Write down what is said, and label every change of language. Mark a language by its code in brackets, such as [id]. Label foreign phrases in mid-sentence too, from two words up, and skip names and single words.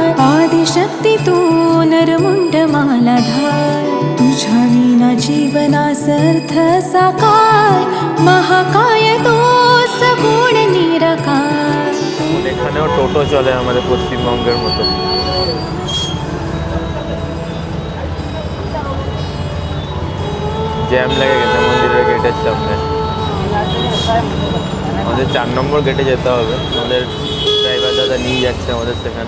[mr] आदिशक्ती तू नरमुंड मालाधार, तुझ्या विना जीवनास अर्थ साकार, महाकाय तू सगुण निराकार। [bn] এখানেও টোটো চলে আমাদের পশ্চিমবঙ্গের মতো। জ্যাম লেগে গেছে মন্দিরের গেটের সামনে। আমাদের 4 নম্বর গেটে যেতে হবে, আমাদের ড্রাইভার দাদা নিয়ে যাচ্ছে আমাদের সেখানে।